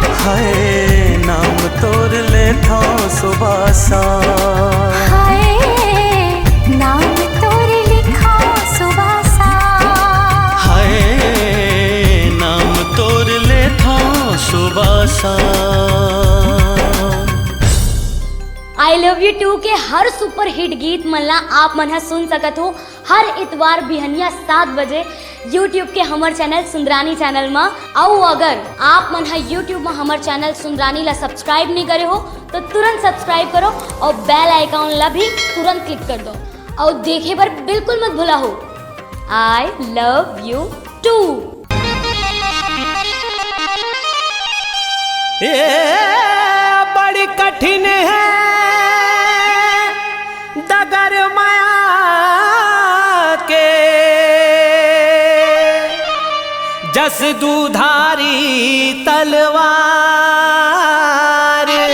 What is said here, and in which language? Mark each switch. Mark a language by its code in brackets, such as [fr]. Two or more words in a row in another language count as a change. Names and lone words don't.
[hne] हाय नाम तोर ले था सुबह शाम। हाय नाम तोरे लिखा सुबह शाम। हाय नाम तोर ले था सुबह शाम। आई लव यू टू के हर [en] super hit [hne] गीत मन ला आप मन ह सुन सकत हो हर इतवार बिहनिया 7 बजे यूट्यूब के हमर चैनल सुंदरानी चैनल में। और अगर आप मन ह यूट्यूब में हमर चैनल सुंदरानी ला सब्सक्राइब नहीं करे हो तो तुरंत सब्सक्राइब करो और [en] bell icon [hne] ला भी तुरंत क्लिक कर दो और देखे पर बिल्कुल मत भूला हो। आई लव यू टू। ये बड़ी कठिन है डगर माया के, जस दुधारी तलवार।